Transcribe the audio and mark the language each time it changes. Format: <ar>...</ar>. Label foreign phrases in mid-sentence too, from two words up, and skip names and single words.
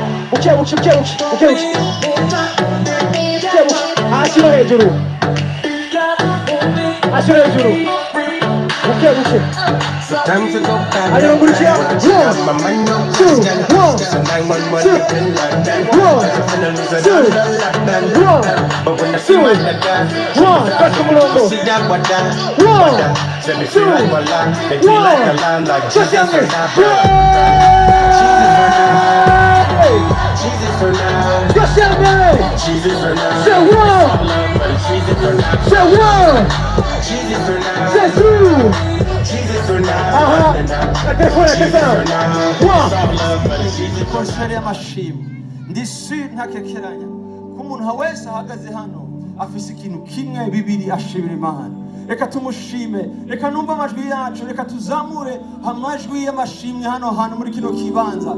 <rn>bukebuke bukebuke bukebuke hasi no hejuru hasi no hejuru bukebuke ayirungurukira 1 2</rn> <en>That's the</en> <rn>mulondo.</rn> <en>1 2 just down there. Just down there. Say 1. Say 1. Say 2.</en> <rn>Konsheri y'amashimwe ndisi ntakekeranya ko umuntu wese ahagaze hano afise ikintu kimwe bibiri ashimira Imana. Reka tumushime, reka numva amajwi yacu, reka tuzamure amajwi y'amashimwe hano hantu muri kino kibanza.</rn>